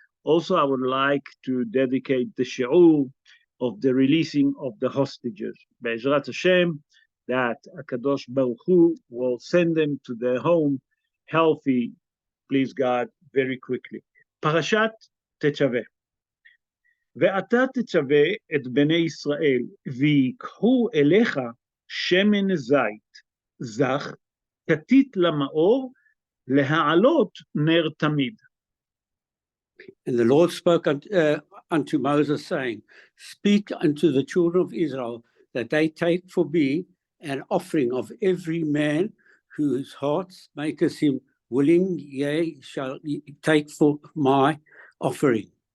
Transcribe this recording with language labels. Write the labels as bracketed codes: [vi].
[en] Also, I would like to dedicate the show of the releasing of the hostages. [he] Be'ezrat Hashem, [en] that [he] HaKadosh Baruch Hu [en] will send them to their home healthy, please God, very quickly. [he] Parashat Tetzaveh. ואתה תצווה את בני ישראל, ויקחו אליך שמן זית, זך, כתית למאור, להעלות נר תמיד. [en] And the Lord spoke unto Moses, saying, speak unto the children of Israel that they take for me an offering of every man whose heart maketh him willing, yea, shall take for my offering.